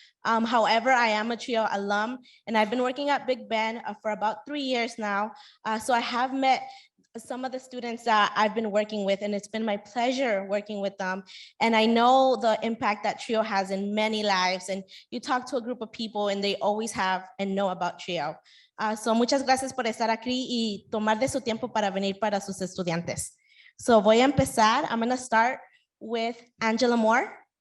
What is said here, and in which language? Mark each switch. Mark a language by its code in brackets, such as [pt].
[en] However, I am a TRIO alum, and I've been working at Big Ben for about 3 years now. So I have met some of the students that I've been working with, and it's been my pleasure working with them. And I know the impact that TRIO has in many lives. And you talk to a group of people, and they always have and know about TRIO. [es] So muchas gracias por estar aquí y tomar de su tiempo para venir para sus estudiantes. So voy a empezar. [en] I'm going to start with Angela Moore.